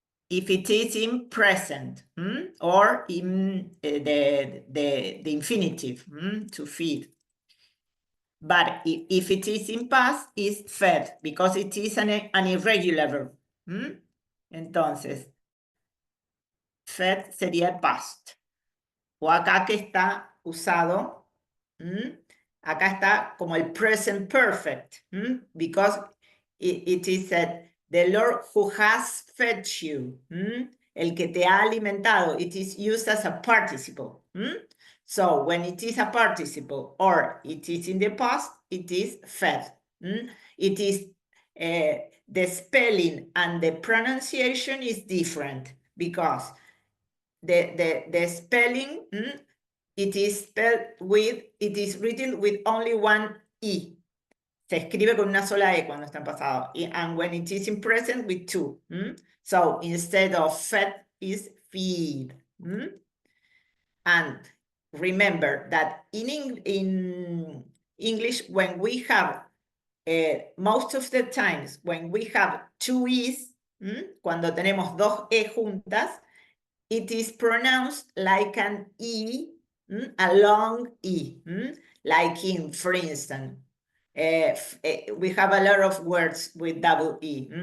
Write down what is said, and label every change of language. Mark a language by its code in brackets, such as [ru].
[en] If it is in present or in the infinitive, to feed. But if it is in past, it's fed, because it is an irregular verb. [es] Entonces, fed sería past. O acá que está usado, acá está como el [en] present perfect, because it is said, the Lord who has fed you, [es] el que te ha alimentado, [en] it is used as a participle. So when it is a participle or it is in the past, it is fed. It is the spelling and the pronunciation is different, because the spelling, it is written with only one E. [es] Se escribe con una sola E cuando está en pasado. [en] And when it is in present, with two. So instead of fed, is feed. And remember that in English, when we have, most of the times, when we have two E's, [es] cuando tenemos dos E juntas, [en] it is pronounced like an E, a long E, like in, for instance, we have a lot of words with double E.